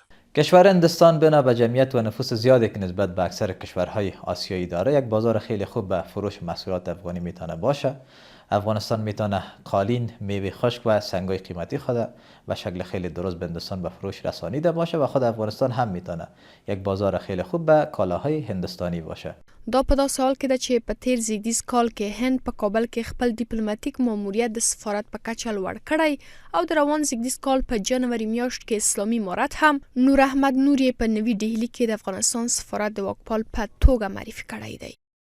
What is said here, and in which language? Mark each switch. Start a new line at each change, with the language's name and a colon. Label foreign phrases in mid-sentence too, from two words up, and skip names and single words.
Persian: کشور هندوستان بنا به جمعیت و نفوس زیادی که نسبت به اکثر کشورهای آسیایی داره، یک بازار خیلی خوب به فروش محصولات افغانی میتونه باشه. افغانستان میتونه قالین، میوه خشک و سنگای قیمتی خود به شکل خیلی درست به هندوستان به فروش رسانیده باشه و خود افغانستان هم میتونه یک بازار خیلی خوب به کالاهای هندوستانی باشه.
Pashto: دا په داسې حال کې ده چې په تیر زیږدیز کال کې هند په کابل کې خپل ډیپلوماټیک ماموریت د سفارت په کچه لوړ کړی او د روان زیږدیز کال په جنوري میاشت کې اسلامي امارت هم نور احمد نور یې په نوي ډهلي کې د افغانستان سفارت د واکپال په توګه معرفي کړی دی.